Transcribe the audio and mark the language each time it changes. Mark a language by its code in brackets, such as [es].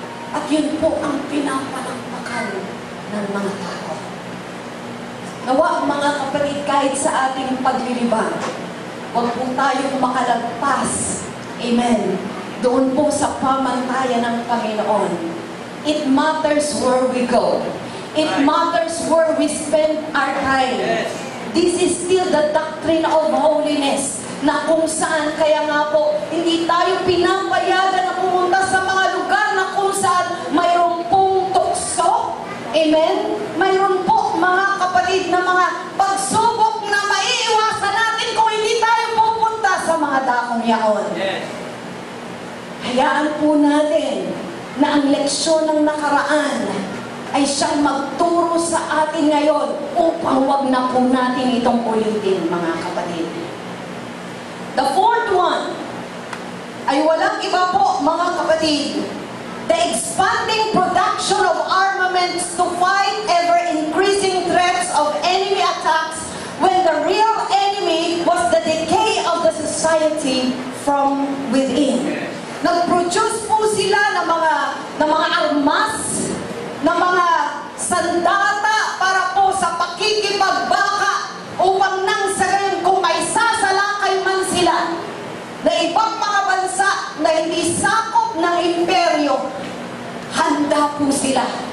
[tl] At yun po ang pinapalakpakan ng mga tao. Nawa, mga kapatid, kahit sa ating paglilibang, huwag po tayong makalagpas. Amen. Doon po sa pamantayan ng Panginoon. [en] It matters where we go. It matters where we spend our time. This is still the doctrine of holiness, [tl] na kung saan, kaya nga po, hindi tayo pinapayagan na pumunta sa mga lugar na kung saan mayroon pong tukso. Amen? Mayroon po, mga kapatid, na mga pagsubok na maiiwasan natin kung hindi tayo pupunta sa mga dakong yaon. Hayaan po natin na ang leksyon ng nakaraan ay siyang magturo sa atin ngayon upang wag na po natin itong ulitin, mga kapatid. [en] The fourth one [tl] ay walang iba po, mga kapatid. [en] The expanding production of armaments to fight ever-increasing threats of enemy attacks when the real enemy was the decay of the society from within. [tl] Nag-produce po sila ng mga armas, ng mga sandata para po sa pakikipagbaka upang nang sa gayon kung may sasalakay man sila na ibang mga bansa na hindi sakop ng imperyo, handa po sila.